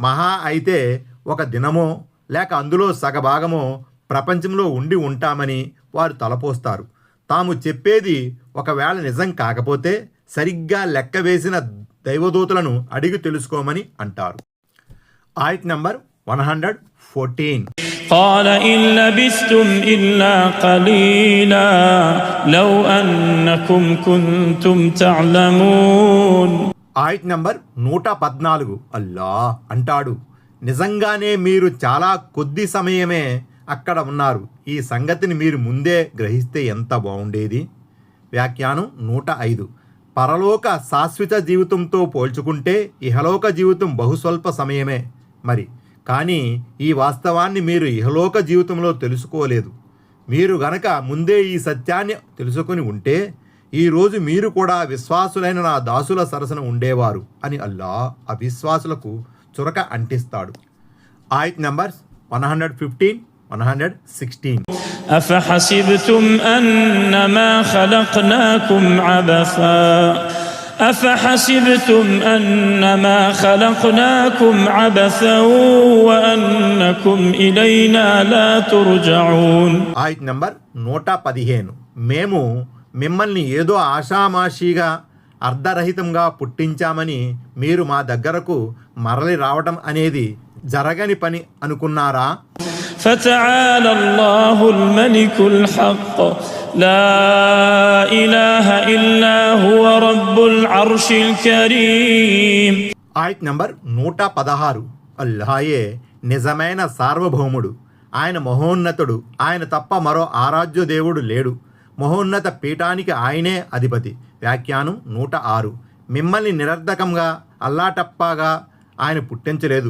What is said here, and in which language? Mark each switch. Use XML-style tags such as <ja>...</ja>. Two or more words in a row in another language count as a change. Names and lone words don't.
<te>మహా అయితే ఒక దినమో లేక అందులో సగభాగమో ప్రపంచంలో ఉండి ఉంటామని వారు తలపోస్తారు. తాము చెప్పేది ఒకవేళ నిజం కాకపోతే సరిగ్గా లెక్క వేసిన దైవదూతలను అడిగి తెలుసుకోమని అంటారు. ఆయత్ నంబర్ 114.</te> <ar>قال إن لبثتم إلا قليلا لو أنكم كنتم تعلمون.</ar> <te>ఆయత్ నంబర్ 114. అల్లా అంటాడు, నిజంగానే మీరు చాలా కొద్ది సమయమే అక్కడ ఉన్నారు. ఈ సంగతిని మీరు ముందే గ్రహిస్తే ఎంత బాగుండేది. వ్యాఖ్యానం 105. పరలోక శాశ్వత జీవితంతో పోల్చుకుంటే ఇహలోక జీవితం బహుస్వల్ప సమయమే మరి. కానీ ఈ వాస్తవాన్ని మీరు ఇహలోక జీవితంలో తెలుసుకోలేదు. మీరు గనక ముందే ఈ సత్యాన్ని తెలుసుకుని ఉంటే ఈరోజు మీరు కూడా విశ్వాసులైన నా దాసుల సరసన ఉండేవారు అని అల్లా అవిశ్వాసులకు చురక అంటిస్తాడు. ఆయత్ నంబర్స్ 115, 116.</te> <ar>أفحسبتم أنما خلقناكم عبثا أفحسبتم أنما خلقناكم عبثا وأنكم إلينا لا ترجعون.</ar> <te>ఆయత్ నంబర్ 115. మేము మిమ్మల్ని ఏదో ఆషామాషీగా అర్ధరహితంగా పుట్టించామని మీరు మా దగ్గరకు మరలి రావటం అనేది జరగని పని అనుకున్నారా?</te> <ar>فتعالى الله الملك الحق لا إله إلا هو رب العرش الكريم.</ar> <te>ఆయత్ నంబర్ 116. అల్లాయే నిజమైన సార్వభౌముడు, ఆయన మహోన్నతుడు, ఆయన తప్ప మరో ఆరాధ్య దేవుడు లేడు. మహోన్నత పీఠానికి ఆయనే అధిపతి. వ్యాఖ్యానం 106. మిమ్మల్ని నిరర్ధకంగా అల్లాటప్పాగా ఆయన పుట్టించలేదు.</te>